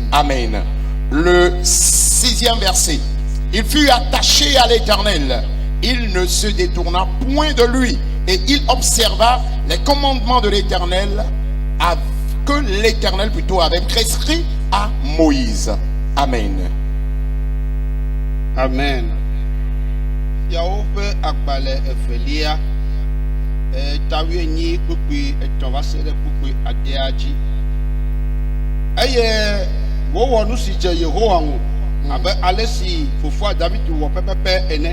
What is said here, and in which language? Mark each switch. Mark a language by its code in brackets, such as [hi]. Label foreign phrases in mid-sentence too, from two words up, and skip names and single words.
[fr] Amen. Le 6e verset. Il fut attaché à l'Éternel. Il ne se détourna point de lui. Et il observa les commandements de l'Éternel que l'Éternel plutôt avait prescrit à Moïse. Amen. Amen. [ee] Yawo ƒe agbalẽ evelia tawie nyi kpukpui etɔ̃ va se ɖe kpukpui adea dzi eye wowɔ nu si dze Yehowa ŋu abe ale si fofoa David wɔ pɛpɛpɛ ene.